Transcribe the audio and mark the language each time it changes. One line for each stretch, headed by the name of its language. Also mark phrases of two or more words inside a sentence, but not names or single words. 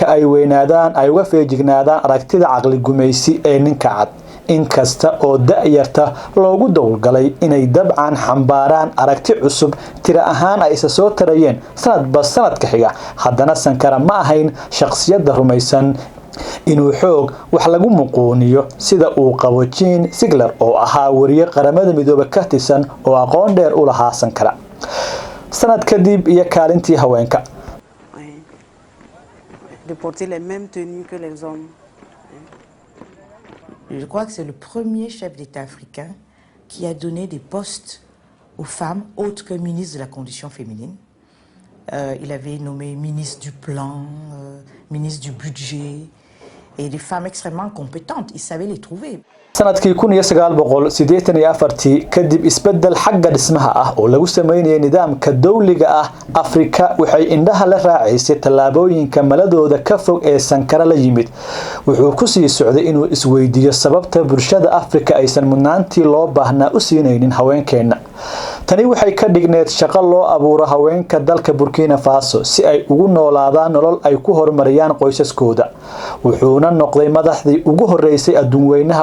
Somali: ay weynaadaan ay uga feejignaadaan aragtida caqli gumaysi ee ninka cad inkasta oo da'yarta loogu dowlgalay inay dabcan xambaaraan aragti cusub tira ahaan ay isa soo tarayeen sanadba sanadka xiga haddana Sankara ma ahayn shakhsiyadda rumaysan inuu xoog wax lagu muquuniyo sida uu qabo Jean Sigler oo ahaa wariye qaramada midoobe ka tirsan oo aqoon dheer u lahaa Sankara sanad kadib iyo kaalintii haweenka
French: de porter les mêmes tenues que les hommes. Je crois que c'est le premier chef d'État africain qui a donné des postes aux femmes autres que ministre de la condition féminine. Il avait nommé ministre du plan, ministre du budget et des femmes extrêmement compétentes. Il savait les trouver.
Somali: sanadkii 1984 kadib isbedel xagga dhismaha ah oo lagu sameeyay nidaamka dawliga ah Afrika waxay indhaha la raacisay talaabooyinka maladooda ka fog ee Sankara la yimid wuxuu ku sii socday inuu isweydiiyo sababta bulshada Afrika aysan mudnaantii loo baahnaa u siinaynin haweenkeena tani waxay ka dhigneed shaqo loo abuuro haweenka dalka Burkina Faso si ay ugu noolaadaan nolol ay ku horumariyaan qoysaskooda wuxuuna noqday madaxdii ugu horeysay adduunweynaha